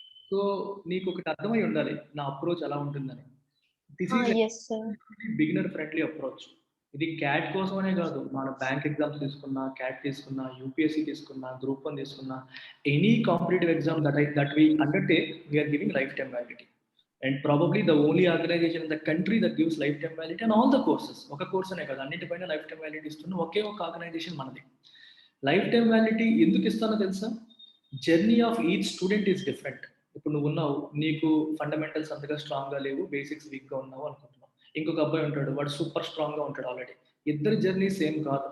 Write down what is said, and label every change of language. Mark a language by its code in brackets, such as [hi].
[te] So నీకు ఒకటి అర్థమై ఉండాలి నా అప్రోచ్ ఎలా ఉంటుందని. [en] This is yes sir. Beginner friendly approach. [te] ఇది క్యాట్ కోసమనే కాదు, మన బ్యాంక్ ఎగ్జామ్స్ తీసుకున్నా, క్యాట్ తీసుకున్నా, యూపీఎస్సీ తీసుకున్నా, గ్రూప్ 1 తీసుకున్నా, [en] Any competitive exam that we undertake, we are giving lifetime validity. And probably the only organization in the country that gives lifetime validity on all the courses. [te] ఒక course అనే కాదు, అన్నిటిపైన life time validity ఇస్తున్న ఒకే ఒక organisation మనది. Life time validity ఎందుకు ఇస్తానో తెలుసా? [en] Journey of each student is different. [te] ఇప్పుడు నువ్వు ఉన్నావు, నీకు ఫండమెంటల్స్ అంతగా స్ట్రాంగ్గా లేవు, బేసిక్స్ వీక్గా ఉన్నావు అనుకుంటున్నావు. ఇంకొక అబ్బాయి ఉంటాడు, వాడు సూపర్ స్ట్రాంగ్గా ఉంటాడు ఆల్రెడీ. ఇద్దరు జర్నీ సేమ్ కాదు.